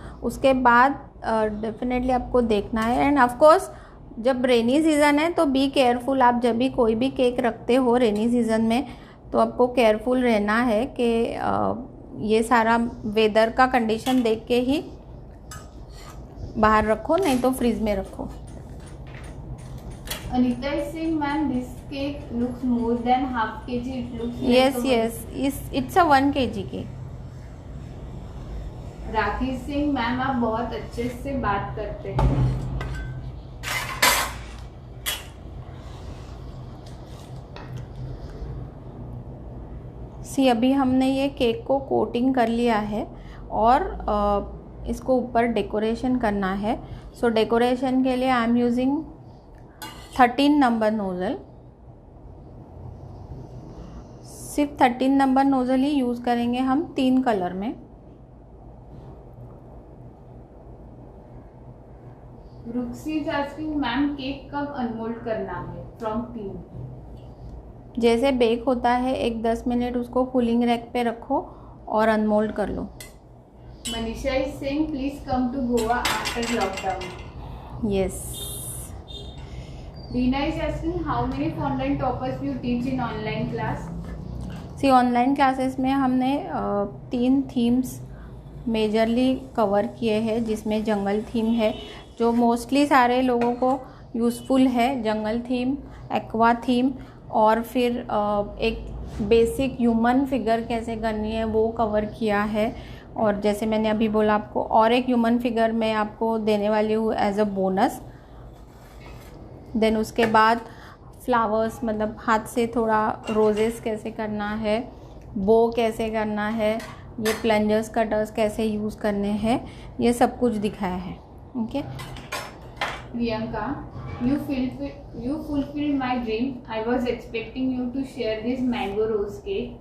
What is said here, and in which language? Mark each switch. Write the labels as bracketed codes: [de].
[hi] उसके बाद डेफिनेटली आपको देखना है। [en] and of course [hi] जब रेनी सीज़न है तो [en] Be careful. [hi] आप जब भी कोई भी केक रखते हो रेनी सीज़न में तो आपको केयरफुल रहना है कि ये सारा वेदर का कंडीशन देख के ही बाहर रखो, नहीं तो फ्रीज में रखो। [en] Anita is saying, ma'am, this cake looks more than half kg. It looks yes, it's a 1 kg cake. [hi] Rakhi Singh, ma'am आप बहुत अच्छे से बात करते हैं। सी अभी हमने ये केक को कोटिंग कर लिया है और इसको ऊपर डेकोरेशन करना है। [en] so decoration [hi] के लिए [en] I am using 13 number nozzle. [hi] सिर्फ 13 नंबर नोज़ल ही यूज़ करेंगे हम 3 कलर में। रुक्सी [en] is asking, [hi] मैम केक कब अनमोल्ड करना है? [en] From 3। [hi] जैसे बेक होता है 1-10 मिनट उसको कूलिंग रैक पे रखो और अनमोल्ड कर लो। [en] Manisha is saying, please come to Goa after lockdown. Yes. Dina is asking, how many fondant toppers you teach in online class? [hi] C online classes में हमने 3 थीम्स मेजरली कवर किए हैं, जिसमें जंगल थीम है जो मोस्टली सारे लोगों को यूज़फुल है, जंगल थीम, एक्वा थीम, और फिर एक बेसिक ह्यूमन फिगर कैसे करनी है वो कवर किया है। और जैसे मैंने अभी बोला आपको, और एक ह्यूमन फिगर मैं आपको देने वाली हूँ [en] As a bonus. [hi] देन उसके बाद फ्लावर्स, मतलब हाथ से थोड़ा रोजेस कैसे करना है, बो कैसे करना है, ये प्लंजर्स कटर्स कैसे यूज़ करने हैं, ये सब कुछ दिखाया है। [en] Okay. Priyanka, you fulfilled my dream. I was expecting you to share this mango rose cake.